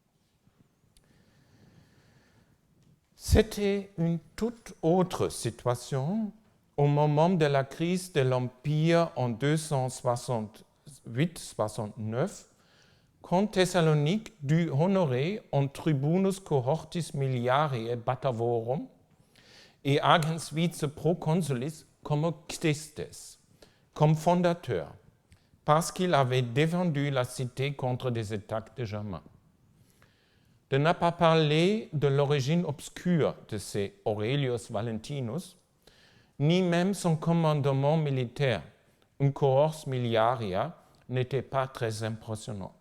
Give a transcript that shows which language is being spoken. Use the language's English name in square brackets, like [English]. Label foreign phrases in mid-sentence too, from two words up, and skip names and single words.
[French] C'était une toute autre situation au moment de la crise de l'Empire en 268-69, quand Thessalonique dut honorer un [Latin] tribunus cohortis miliarii Batavorum et agens vice proconsulis [French] comme ctistes, comme fondateur, parce qu'il avait défendu la cité contre des attaques de Germains. De ne pas parler de l'origine obscure de ces Aurelius Valentinus, ni même son commandement militaire, une [Latin] cohors miliaria, [French] n'était pas très impressionnante.